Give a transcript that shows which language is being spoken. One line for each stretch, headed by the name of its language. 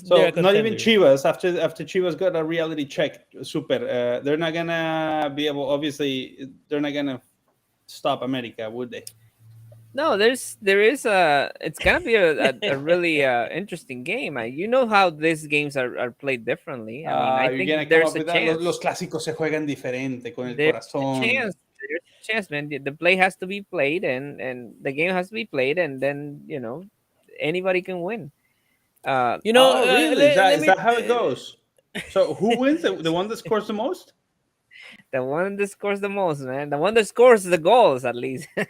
English: not even Chivas after Chivas got a reality check. Super. They're not gonna be able. Obviously, they're not gonna stop America, would they? No, there is it's gonna be a really interesting game. You know how these games are played differently. I mean, I think there's a chance.
Spanish: Los clásicos se juegan diferente con el corazón.
English: There's a chance, man. The play has to be played, and the game has to be played, and then anybody can win. Oh, really? Is that how it goes? So who wins? The one that scores the most? The one that scores the most, man. The one that scores the goals, at least.